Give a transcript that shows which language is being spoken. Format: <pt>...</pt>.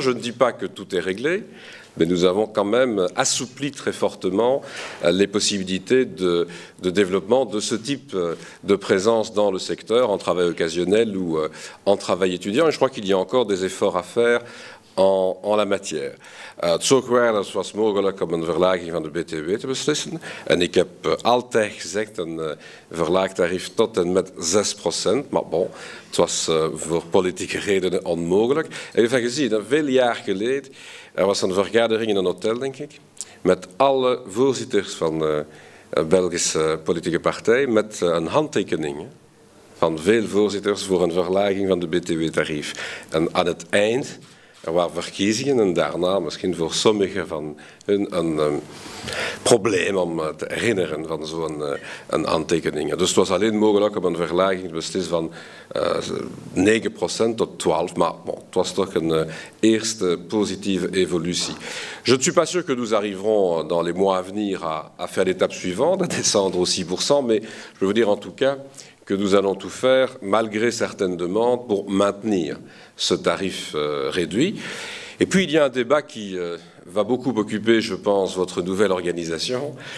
<fr>Je ne dis pas que tout est réglé, mais nous avons quand même assoupli très fortement les possibilités de développement de ce type de présence dans le secteur, en travail occasionnel ou en travail étudiant. Et je crois qu'il y a encore des efforts à faire en la matière.</fr> <nl>Zoekwaardes was mogelijk om een verlaging van de BTW te beslissen. En ik heb altijd gezegd een verlaagtarief tot en met 6%. Maar bon, het was voor politieke redenen onmogelijk. En u heeft gezien, veel jaar geleden, er was een vergadering in een hotel, denk ik, met alle voorzitters van de Belgische politieke partij, met een handtekening van veel voorzitters voor een verlaging van de BTW-tarief. En aan het eind er waren verkiezingen en daarna misschien voor sommigen van hun een probleem om te herinneren van zo'n aantekeningen. Dus het was alleen mogelijk om een verlaging te beslissen van 9% tot 12%, maar bon, het was toch een eerste positieve évolution.</nl> <fr>Je ne suis pas sûr que nous arriverons dans les mois à venir à faire l'étape suivante, à descendre aux 6%, mais je peux vous dire en tout cas que nous allons tout faire, malgré certaines demandes, pour maintenir ce tarif réduit. Et puis, il y a un débat qui va beaucoup occuper, je pense, votre nouvelle organisation.</fr>